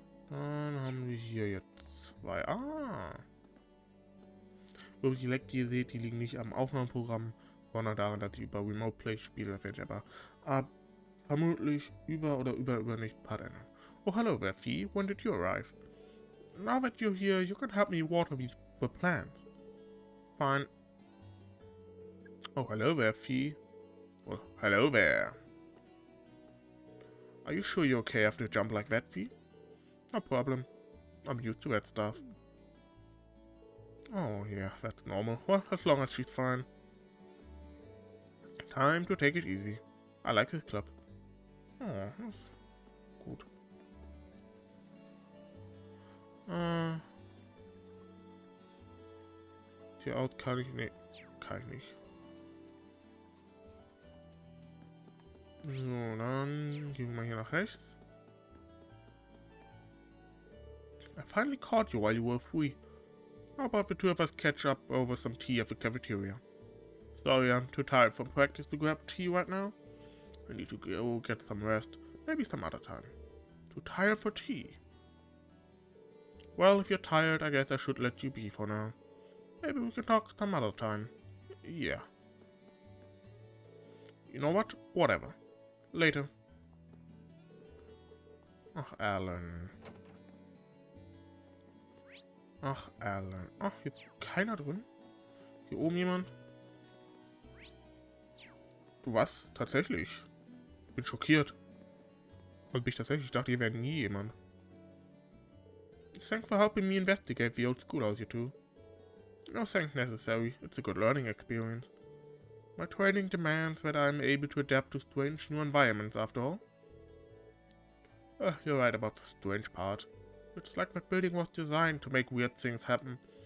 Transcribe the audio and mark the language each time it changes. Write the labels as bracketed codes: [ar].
[de] Dann haben wir hier jetzt 2. Übrigens, die Lecks, die ihr seht, die liegen nicht am Aufnahmeprogramm, sondern daran, dass ich über Remote Play spiele. Das werde ich aber vermutlich über nicht Part ändern. [en] Oh, hello there, Fee. When did you arrive? Now that you're here, you can help me water the plants. Fine. Oh, hello there, Fee. Well, hello there. Are you sure you're okay after a jump like that, V? No problem. I'm used to that stuff. Oh, yeah, that's normal. Well, as long as she's fine. Time to take it easy. I like this club. Oh, that's gut. [de] Hier aus kann ich nicht. Kann ich nicht. So, dann gehen wir mal hier nach rechts. [en] I finally caught you while you were free. How about the two of us catch up over some tea at the cafeteria? Sorry, I'm too tired from practice to grab tea right now. I need to go get some rest. Maybe some other time. Too tired for tea. Well, if you're tired, I guess I should let you be for now. Maybe we can talk some other time. Yeah. You know what? Whatever. Later. [de] Ach, Alan. Ach, Alan. Ach, hier ist keiner drin. Hier oben jemand. Du was? Tatsächlich. Bin schockiert. Und ich tatsächlich dachte, hier wäre nie jemand. [en] Thanks for helping me investigate the old schoolhouse, you two. No thanks necessary. It's a good learning experience. My training demands that I am able to adapt to strange new environments, after all. You're right about the strange part. It's like that building was designed to make weird things happen.